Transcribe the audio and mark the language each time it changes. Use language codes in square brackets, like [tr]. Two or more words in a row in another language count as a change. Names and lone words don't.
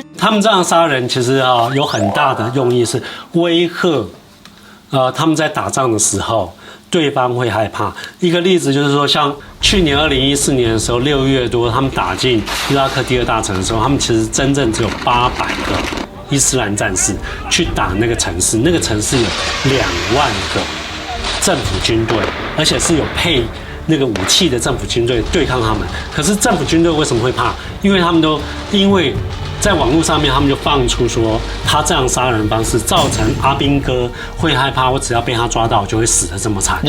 [zh] 他們這樣殺人，其實有很大的用意是威嚇，他們在打仗的時候，對方會害怕。一個例子就是說，像去年2014年的時候，6月多，他們打進伊拉克第2大城的時候，他們其實真正只有800個伊斯蘭戰士去打那個城市，那個城市有2萬個。政府军队，而且是有配那个武器的政府军队对抗他们。可是政府军队为什么会怕？因为在网络上面，他们就放出说他这样杀人方式造成阿兵哥会害怕，我只要被他抓到就会死得这么惨，